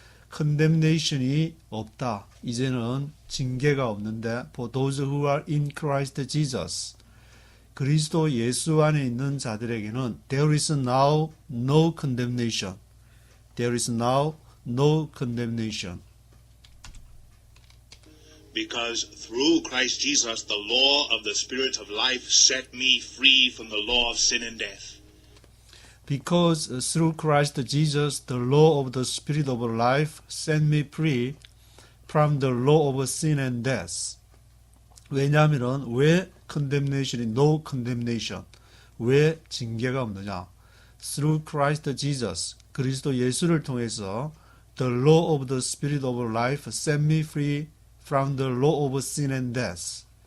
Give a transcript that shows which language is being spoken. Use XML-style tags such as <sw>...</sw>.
<ko>condemnation이 없다. 이제는 징계가 없는데</ko> <en>for those who are in Christ Jesus.</en> <ko>그리스도 예수 안에 있는 자들에게는</ko> <en>there is now no condemnation. There is now no condemnation. Because through Christ Jesus, the law of the Spirit of life set me free from the law of sin and death. Because through Christ Jesus, the law of the Spirit of life set me free from the law of sin and death.</en> <ko>왜냐하면 왜 condemnation이</ko> <en>no condemnation,</en> <ko>왜 징계가 없느냐?</ko> <en>Through Christ Jesus,</en> <ko>그리스도 예수를 통해서</ko> <en>the law of the Spirit of life set me free from the law of sin and death.</en>